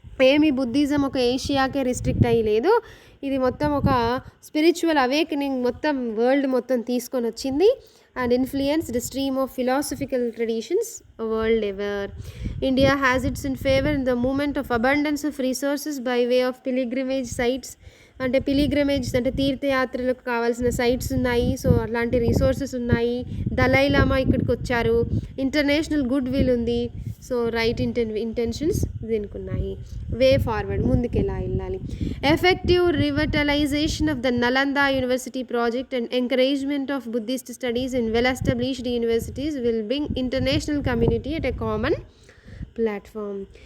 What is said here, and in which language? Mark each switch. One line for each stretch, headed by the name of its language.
Telugu: ఏమి బుద్ధిజం ఒక ఏషియాకే రిస్ట్రిక్ట్ అయ్యి లేదు, ఇది మొత్తం ఒక స్పిరిచువల్ అవేకనింగ్ మొత్తం వరల్డ్ మొత్తం తీసుకొని వచ్చింది.
English: and influenced the stream of philosophical traditions world over. India has its in favor in the movement of abundance of resources by way of pilgrimage sites.
Telugu: అంటే పిలిగ్రమేజ్ అంటే తీర్థయాత్రలకు కావాల్సిన సైట్స్ ఉన్నాయి. So అలాంటి రిసోర్సెస్ ఉన్నాయి. దలై లామా ఇక్కడికి వచ్చారు. ఇంటర్నేషనల్ గుడ్ విల్ ఉంది. సో రైట్ ఇంటెన్షన్స్ దీనికి ఉన్నాయి.
English: way forward
Telugu: ముందుకు ఎలా వెళ్ళాలి.
English: Effective revitalization of the Nalanda university project and encouragement of Buddhist studies in well established universities will bring international community at a common platform.